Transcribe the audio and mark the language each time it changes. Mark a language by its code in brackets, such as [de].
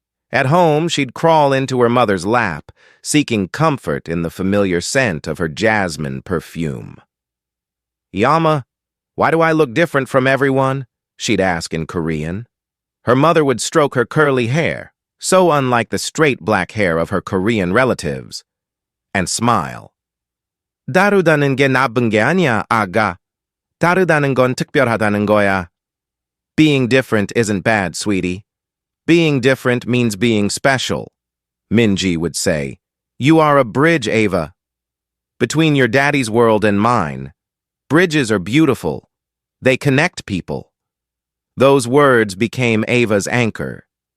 [en] At home, she'd crawl into her mother's lap, seeking comfort in the familiar scent of her jasmine perfume. "Yama, why do I look different from everyone?" she'd ask in Korean. Her mother would stroke her curly hair, so unlike the straight black hair of her Korean relatives, and smile. [ko] "다르다는 게 나쁜 게 아니야, 아가. 다르다는 건 특별하다는 거야." [en] Being different isn't bad, sweetie. Being different means being special, Min-ji would say. "You are a bridge, Ava. Between your daddy's world and mine. Bridges are beautiful. They connect people." Those words became Ava's anchor.